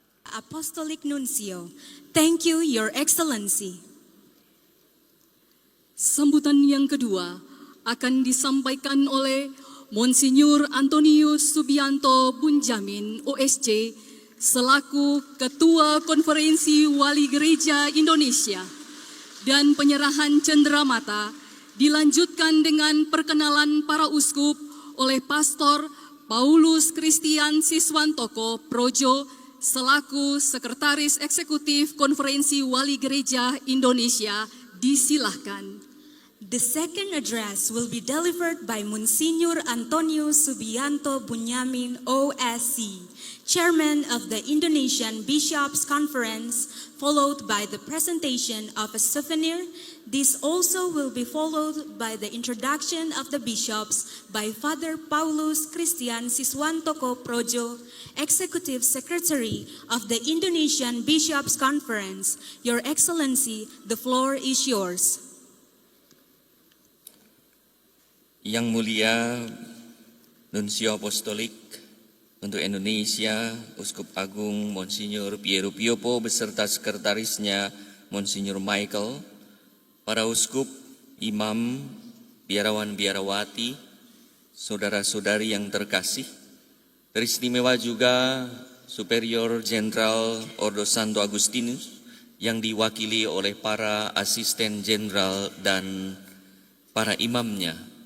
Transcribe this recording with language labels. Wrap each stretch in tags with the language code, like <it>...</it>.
<en>Apostolic Nuncio, thank you, Your Excellency.</en> <id>Sambutan yang kedua akan disampaikan oleh Monsinyur Antonius Subianto Bunjamin, OSC, selaku Ketua Konferensi Wali Gereja Indonesia, dan penyerahan cenderamata dilanjutkan dengan perkenalan para uskup oleh Pastor Paulus Christian Siswantoko Projo selaku Sekretaris Eksekutif Konferensi Wali Gereja Indonesia. Disilahkan.</id> <en>The second address will be delivered by Monsignor Antonio Subianto Bunyamin, OSC, Chairman of the Indonesian Bishops' Conference, followed by the presentation of a souvenir. This also will be followed by the introduction of the bishops by Father Paulus Christian Siswantoko Projo, Executive Secretary of the Indonesian Bishops' Conference. Your Excellency, the floor is yours.</en> <id>Yang mulia Nuncio Apostolik untuk Indonesia, Uskup Agung Monsinyur Piero Piopo beserta sekretarisnya Monsinyur Michael, para uskup, imam, biarawan-biarawati, saudara-saudari yang terkasih, teristimewa juga Superior Jenderal Ordo Santo Agustinus yang diwakili oleh para asisten jenderal dan para imamnya,</id>